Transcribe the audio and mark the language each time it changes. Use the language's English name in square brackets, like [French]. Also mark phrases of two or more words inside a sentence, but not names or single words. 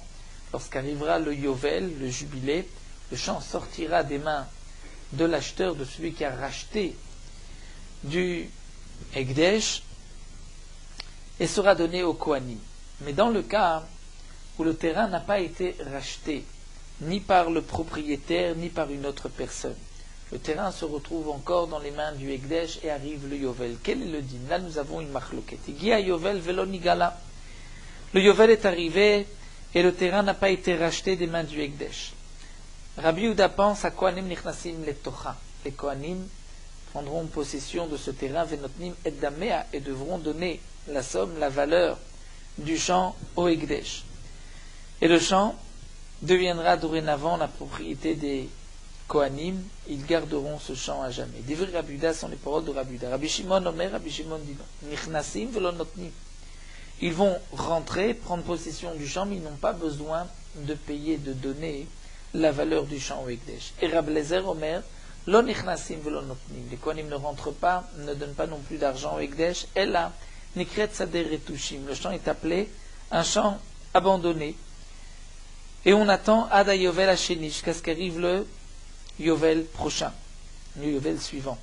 [French] Lorsqu'arrivera le Yovel, le jubilé, le champ sortira des mains de l'acheteur, de celui qui a racheté du Ekdesh, et sera donné au Kohanim. Mais dans le cas où le terrain n'a pas été racheté, ni par le propriétaire, ni par une autre personne, le terrain se retrouve encore dans les mains du Ekdesh et arrive le Yovel. Quel est le din? Là, nous avons une marloquette. [Hebrew] הגיע יובל ולא נגאלה. [French] Le Yovel est arrivé et le terrain n'a pas été racheté des mains du Ekdesh. Rabbi Yehuda pense à [Hebrew] כהנים נכנסים לתוכה. [French] Les Kohanim prendront possession de ce terrain, [Hebrew] ונותנים את דמיה, [French] et devront donner la somme, la valeur du champ au Ekdesh. Et le champ deviendra dorénavant la propriété des Kohanim. Ils garderont ce champ à jamais. [Hebrew] דברי רבי יהודה [French] sont les paroles de Rabbi Yehuda. [Hebrew] רבי שמעון אומר, [French] Rabbi Shimon dit non. [Hebrew] נכנסים ולא נותנים. [French] Ils vont rentrer, prendre possession du champ, mais ils n'ont pas besoin de payer, de donner la valeur du champ au Ekdesh. [Hebrew] Et רבי אליעזר אומר, לא נכנסים ולא נותנים. [French] Les Kohanim ne rentrent pas, ne donnent pas non plus d'argent au Ekdesh. [Hebrew] אלא נקראת שדה רטושים. [French] Le champ est appelé un champ abandonné. Et on attend [Hebrew] עד יובל השני, [French] jusqu'à ce qu'arrive le Yovel prochain, le Yovel suivant.